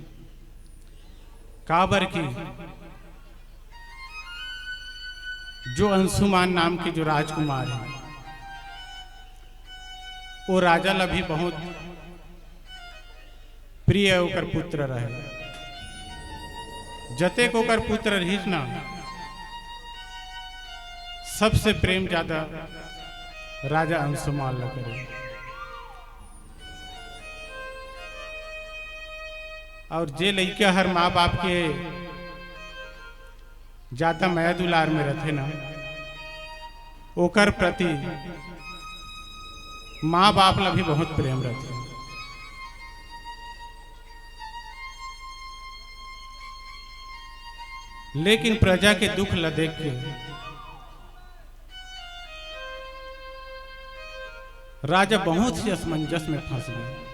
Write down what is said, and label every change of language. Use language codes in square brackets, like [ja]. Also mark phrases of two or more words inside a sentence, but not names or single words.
[hne] काबर की जो अंशुमान नाम के जो राजकुमार है वो राजा ला भी बहुत प्रिय होकर पुत्र रहे। जते को कर पुत्र रहीस ना, सबसे प्रेम ज्यादा राजा अंशुमान ला करे। और जे लइका हर माँ बाप के ज्यादा माया दुलार में रहते ना, ओकर प्रति माँ बाप ला भी बहुत प्रेम रहते। लेकिन प्रजा के दुख ला देख के राजा बहुत ही असमंजस में फंस गए।